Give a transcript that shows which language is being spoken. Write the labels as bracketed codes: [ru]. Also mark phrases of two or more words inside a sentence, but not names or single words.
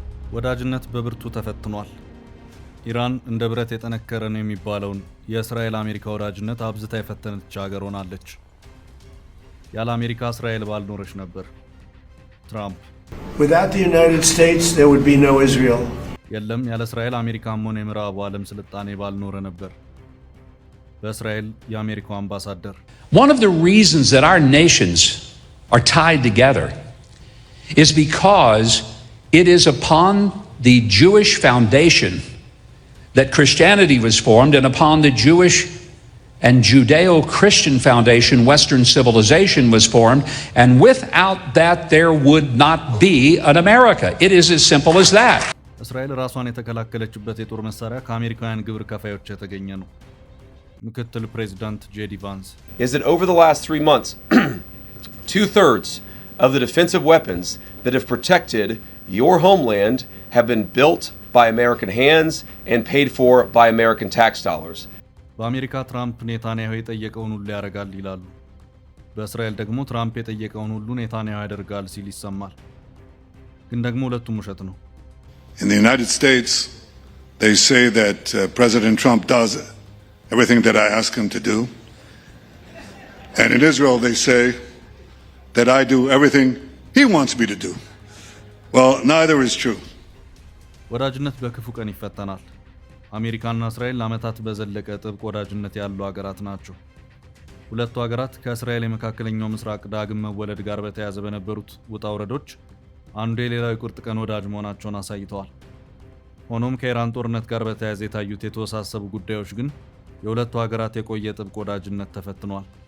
[am] ወዳጅነት በብርቱ ተፈትኗል። ኢራን እንደ ብረት የጠነከረ ነው የሚባለውን የእስራኤል አሜሪካ ወዳጅነት አብዝታ የፈተነች ሀገር ሆናለች። ያለ አሜሪካ እስራኤል ባልኖረች ነበር። ትራምፕ [en] Without the United States there would be no Israel. [am] የለም ያለ እስራኤል አሜሪካም ሆነ የምዕራቡ ዓለም ስልጣኔ ባልኖረ ነበር። በእስራኤል የአሜሪካው አምባሳደር [en] One of the reasons that our nations are tied together is because it is upon the Jewish foundation that Christianity was formed, and upon the Jewish and Judeo-Christian foundation Western civilization was formed, and without that there would not be an America. It is as simple as that. [am] እስራኤል ራሷን የተከላከለችበት የጦር መሳሪያ ከአሜሪካውያን ግብር ከፋዮች የተገኘ ነው። ምክትል ፕሬዝዳንት ጄዲ ቫንስ [en] is that over the last 3 months 2/3 of the defensive weapons that have protected your homeland have been built by American hands and paid for by American tax dollars. [am] በአሜሪካ ትራምፕ ኔታንያሁ የጠየቀውን ሁሉ ያደርጋል ይላሉ። በእስራኤል ደግሞ ትራምፕ የጠየቀውን ሁሉ ኔታንያሁ ያደርጋል ሲል ይሰማል። ግን ደግሞ ሁለቱም ውሸት ነው። [en] In the United States, they say that President Trump does everything that I ask him to do. And in Israel, they say that I do everything he wants me to do. Well, neither is true. [am] ወዳጅነት በክፉ ቀን ይፈተናል። አሜሪካና እስራኤል ለዓመታት በዘለቀ ጥብቅ ወዳጅነት ያሉ ሀገራት ናቸው። ሁለቱ ሀገራት ከእስራኤል የመካከለኛው ምስራቅ ዳግም መወለድ ጋር በተያያዘ በነበሩት ውጣ ውረዶች አንዱ የሌላው የቁርጥ ቀን ወዳጅ መሆናቸውን አሳይተዋል። ሆኖም ከኢራን ጦርነት ጋር በተያያዘ የታዩት የተወሳሰቡ ጉዳዮች ግን የሁለቱ ሀገራት የቆየ ጥብቅ ወዳጅነት ተፈትኗል።